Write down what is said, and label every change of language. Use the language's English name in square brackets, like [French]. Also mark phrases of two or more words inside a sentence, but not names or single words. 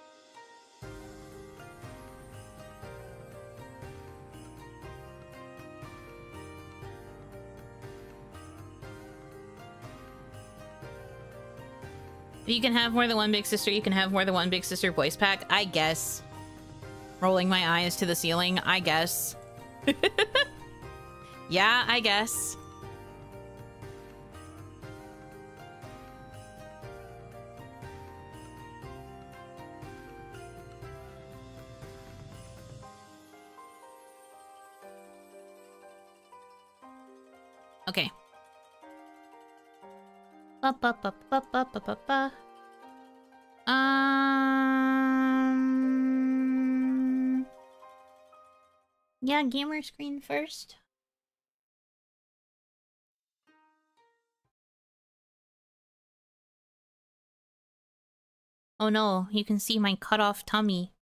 [English] If you can have more than one big sister, you can have more than one big sister voice pack, I guess. Rolling my eyes to the ceiling, I guess. Yeah, I guess. Okay. Ba ba ba ba ba ba ba ba. Yeah, gamer screen first. Oh no, you can see my cut off tummy.